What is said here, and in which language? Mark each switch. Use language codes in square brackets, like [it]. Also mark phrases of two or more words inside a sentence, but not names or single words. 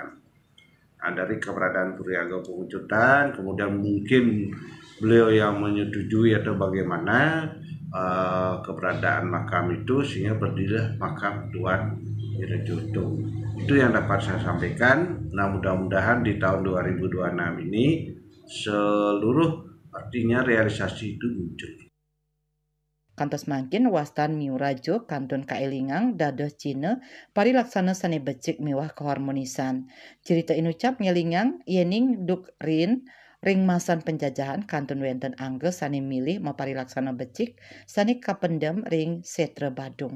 [id] Nah, dari keberadaan Puri Agung Pemecutan, kemudian mungkin beliau yang menyetujui atau bagaimana keberadaan makam itu, sehingga berdirilah makam Tuan Miurajo. Itu yang dapat saya sampaikan. Nah, mudah-mudahan di tahun 2026 ini seluruh artinya realisasi itu muncul. [ban] Kantos mangkin wastan Miurajo kantun kaelingang dados Cina parilaksana sane becik miwah keharmonisan. Cerita inucap ngelingang yening duk ring masan penjajahan kantun wenten angge sane milih maparilaksana becik sane kapendam ring Setre Badung.